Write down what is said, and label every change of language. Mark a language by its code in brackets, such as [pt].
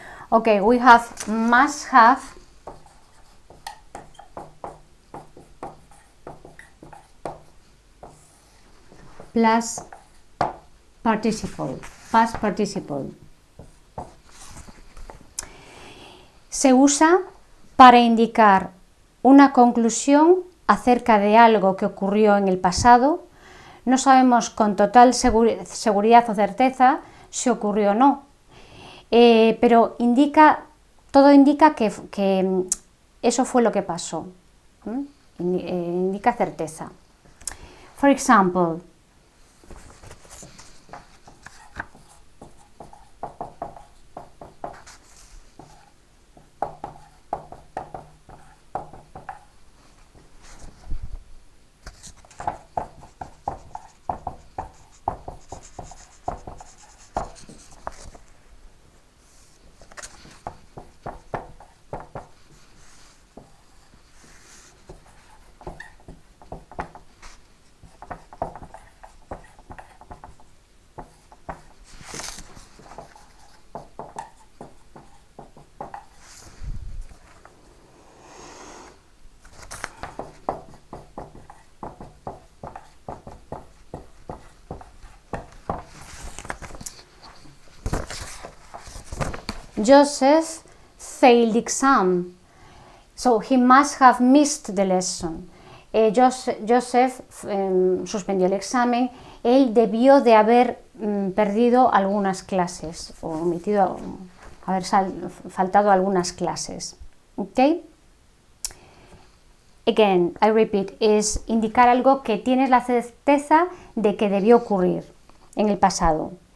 [en] Okay, we have must have, plus participle, past participle. [es] Se usa para indicar una conclusión acerca de algo que ocurrió en el pasado. No sabemos con total seguridad o certeza si ocurrió o no. Pero todo indica que eso fue lo que pasó. Indica certeza. [en] For example, Joseph failed the exam, so he must have missed the lesson. [es] Joseph suspendió el examen, él debió de haber perdido algunas clases o haber faltado algunas clases. Okay? [en] Again, I repeat, [es] es indicar algo que tienes la certeza de que debió ocurrir en el pasado.